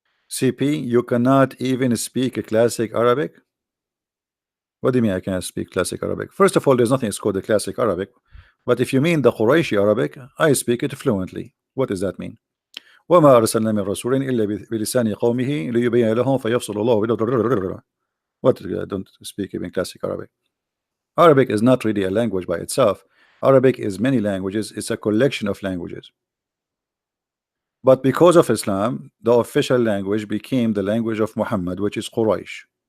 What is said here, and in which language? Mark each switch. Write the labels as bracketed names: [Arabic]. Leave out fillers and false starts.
[English] CP, you cannot even speak a classic Arabic. What do you mean I cannot speak classic Arabic? First of all, there's nothing called the classic Arabic. But if you mean the Qurayshi Arabic, I speak it fluently. What does that mean? [Arabic] وما أرسلنا من رسول إلا بلسان قومه ليبين لهم فيفصل الله. [English] What, don't speak even classic Arabic? Arabic is not really a language by itself. Arabic is many languages. It's a collection of languages. But because of Islam, the official language became the language of Muhammad, which is Quraysh.